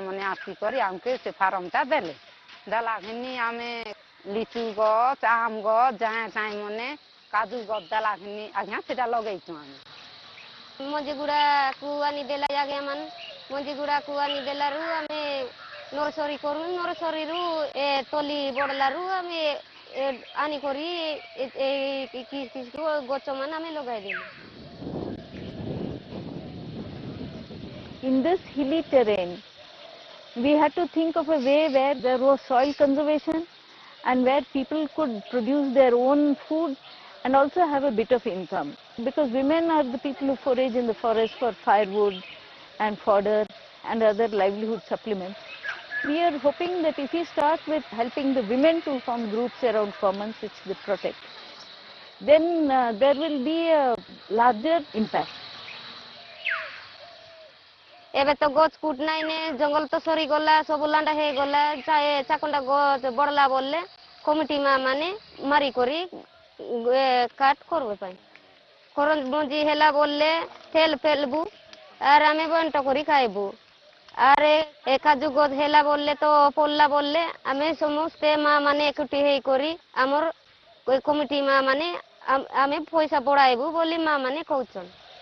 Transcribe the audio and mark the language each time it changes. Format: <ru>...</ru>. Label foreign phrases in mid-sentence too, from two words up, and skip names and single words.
<or>ମାନେ ଆସିକରି ଆମକୁ ସେ ଫାର୍ମଟା ଦେଲେ ଦେଲା ଘିନି ଆମେ ଲିଚୁ ଗଛ ଆମ୍ ଗଛ ଯାଏଁ ଚାହିଁ ମାନେ କାଜୁ ଗଛ ଦେଲା ଘିନି ଆଜ୍ଞା ସେଟା ଲଗେଇଛୁ ଆମେ ମଞ୍ଜି ଗୁଡ଼ାକୁ ଆଣିଦେଲା ଆଜ୍ଞା ମାନେ ମଞ୍ଜି ଗୁଡ଼ାକୁ ଆଣିଦେଲାରୁ ଆମେ ନର୍ସରୀ କରୁ ନର୍ସରୀରୁ ଏ ତଲି ବଢ଼ିଲାରୁ ଆମେ ଆଣିକରି ଗଛ ମାନେ ଆମେ ଲଗାଇଦେଲୁ</or> <en>In this hilly terrain, we had to think of a way where there was soil conservation and where people could produce their own food and also have a bit of income. Because women are the people who forage in the forest for firewood and fodder and other livelihood supplements. We are hoping that if we start with helping the women to form groups around commons which they protect, then there will be a larger impact.</en> <or>ଏବେ ତ ଗଛ କୁଟ ନାଇଁ ନେ ଜଙ୍ଗଲ ତ ସରିଗଲା ସବୁ ଲାଣ୍ଡା ହେଇଗଲା ଚାକଣ୍ଡା ଗଛ ବଢ଼ଲା ବୋଲେ କମିଟି ମା ମାନେ ମାରିକରି କାଟ କରିବା ପାଇଁ ମଞ୍ଜି ହେଲା ବୋଲେ ଫେଲବୁ ଆର ଆମେ ବଣ୍ଟ କରି ଖାଇବୁ ଆରେ ଏ କାଜୁ ଗଛ ହେଲା ବୋଲେ ତ ପଡିଲା ବୋଲେ ଆମେ ସମସ୍ତେ ମା ମାନେ ଏକାଠି ହେଇକରି ଆମର କମିଟି ମା ମାନେ ଆମେ ପଇସା ବଢ଼ାଇବୁ ବୋଲି ମା ମାନେ କହୁଛନ୍</or>